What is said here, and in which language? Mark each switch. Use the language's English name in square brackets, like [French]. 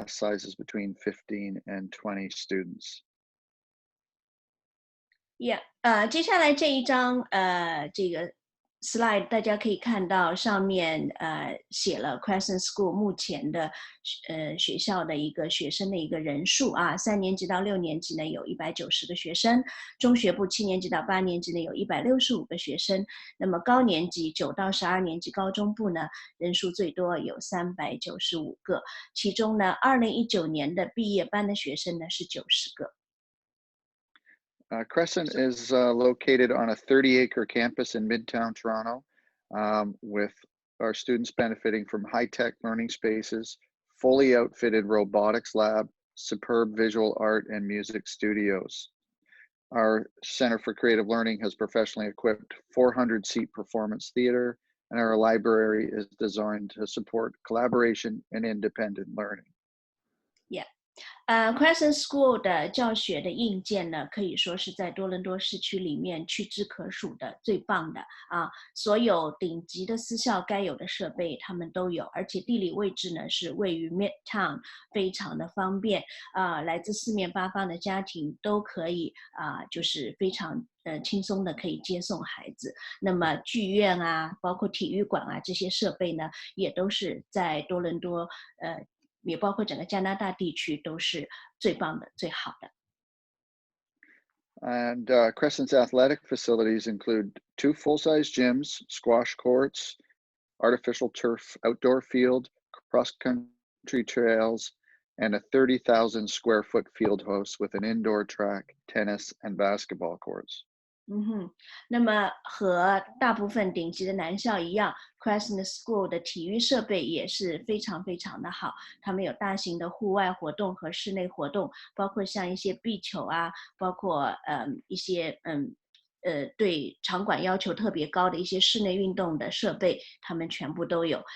[English] sizes between 15 and 20 students. [Chinese] Yeah，接下来这一张这个 slide 大家可以看到上面写了 Crescent School 目前的学校的一个学生的一个人数啊，3年级到6年级呢有190个学生，中学部7年级到8年级呢有165个学生，那么高年级9到12年级高中部呢人数最多有395个，其中呢2019年的毕业班的学生呢是90个。 [English] Crescent is located on a 30-acre campus in Midtown Toronto, with our students benefiting from high-tech learning spaces, fully outfitted robotics lab, superb visual art and music studios. Our Center for Creative Learning has professionally equipped 400-seat performance theater, and our library is designed to support collaboration and independent learning. [Chinese] Crescent School 的教学的硬件呢，可以说是在多伦多市区里面屈指可数的最棒的啊！所有顶级的私校该有的设备他们都有，而且地理位置呢是位于 Midtown， 非常的方便啊！来自四面八方的家庭都可以就是非常轻松的可以接送孩子。那么剧院啊，包括体育馆啊这些设备呢，也都是在多伦多也包括整个加拿大地区都是最棒的、最好的。 [English] And Crescent's athletic facilities include 2 full-size gyms, squash courts, artificial turf outdoor field, cross-country trails, and a 30,000 square foot field house with an indoor track, tennis, and basketball courts. [Chinese] 那么和大部分顶级的男校一样 Crescent School 的体育设备也是非常非常的好，他们有大型的户外活动和室内活动，包括像一些壁球啊，包括一些对场馆要求特别高的一些室内运动的设备，他们全部都有。